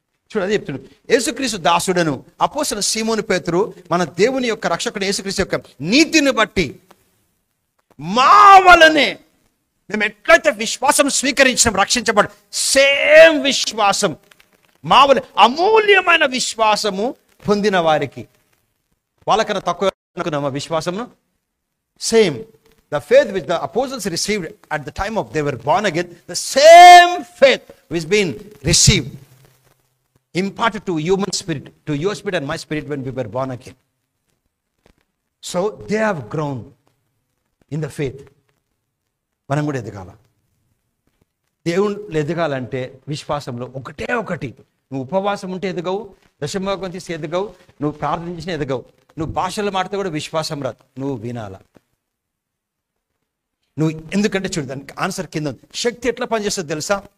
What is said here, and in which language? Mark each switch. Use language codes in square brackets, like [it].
[te] చూడది చెప్తున్నాడు, యేసుక్రీస్తు దాసుడను అపోస్తలుడైన సీమోను పేతురు మన దేవుని యొక్క రక్షకుడు యేసుక్రీస్తు యొక్క నీతిని బట్టి మా వలనే మేము ఎట్లయితే విశ్వాసం స్వీకరించిన రక్షించబడి, సేమ్ విశ్వాసం మా వలన అమూల్యమైన విశ్వాసము పొందిన వారికి, వాళ్ళకన్నా తక్కువ అనుకున్నామా విశ్వాసమును? [en] Same the faith which the apostles received at the time of they were born again, the same faith which been received, imparted to human spirit, to your spirit and my spirit when we were born again. So they have grown in the faith. [te] మనం కూడా ఎదగాల. దేవుళ్ళు ఎదగాలంటే విశ్వాసంలో ఒకటే ఒకటి. నువ్వు ఉపవాసం ఉంటే ఎదగవు, దశమభాగం తీసి ఎదగవు, నువ్వు ప్రార్థన చేసిన ఎదగవు, నువ్వు భాషలు మాడితే కూడా విశ్వాసం రాదు, నువ్వు వినాల. నువ్వు ఎందుకంటే చూడు, దానికి ఆన్సర్ కింద ఉంది. శక్తి ఎట్లా పనిచేస్తుంది తెలుసా?